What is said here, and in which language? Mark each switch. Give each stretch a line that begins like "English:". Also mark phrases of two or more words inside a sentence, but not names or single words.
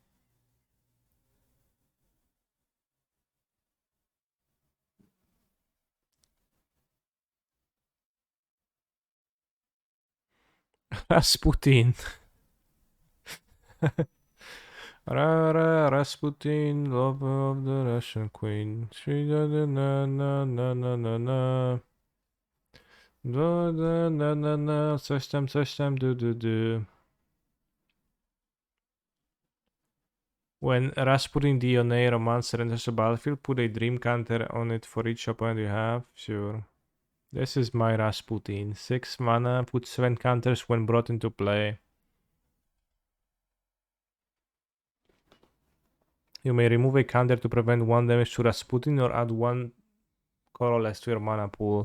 English: Rasputin. Rasputin, lover of the Russian queen. She da da na na na na na na. Da da na na na.
Polish: Coś tam, do.
English: When Rasputin the Oneir Romancer enters the battlefield, put a dream counter on it for each opponent you have. Sure. This is my Rasputin. 6 mana, put 7 counters when brought into play. You may remove a counter to prevent 1 damage to Rasputin or add 1 colorless to your mana pool.